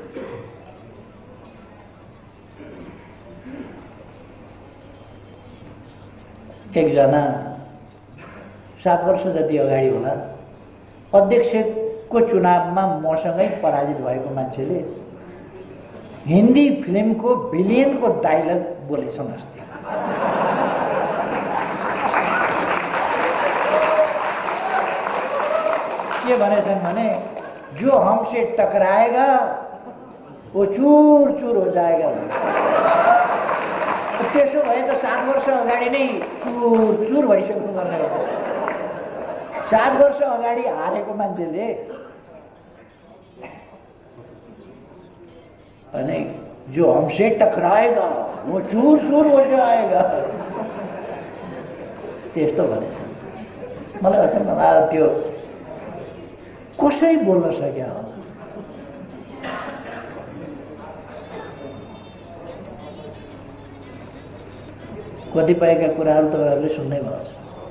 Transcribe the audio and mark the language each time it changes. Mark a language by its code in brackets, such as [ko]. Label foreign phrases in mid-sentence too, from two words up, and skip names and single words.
[ne] एकजना 7 वर्ष जति अगाडि होला अध्यक्षको चुनावमा मसँगै पराजित भएको मान्छेले हिन्दी फिल्मको बिलियनको डायलग बोलेछन् अस्ति। के भनेछन् भने [hi] जो हमसे टकराएगा वो चूर चूर हो जाएगा। [ne] त्यसो भए त 7 वर्ष अगाडि नै चूर चूर भइसक्नु पर्ने हो। 7 वर्ष अगाडि हारेको मान्छेले अनि [hi] जो हमसे टकराएगा वो चूर चूर हो जाएगा [ne] त्यस्तो भनेछ। मलाई अचम्म लाग्यो त्यो कसै बोल्न सक्या होला। कतिपयका कुराहरू तपाईहरुले सुन्नै भएको छ।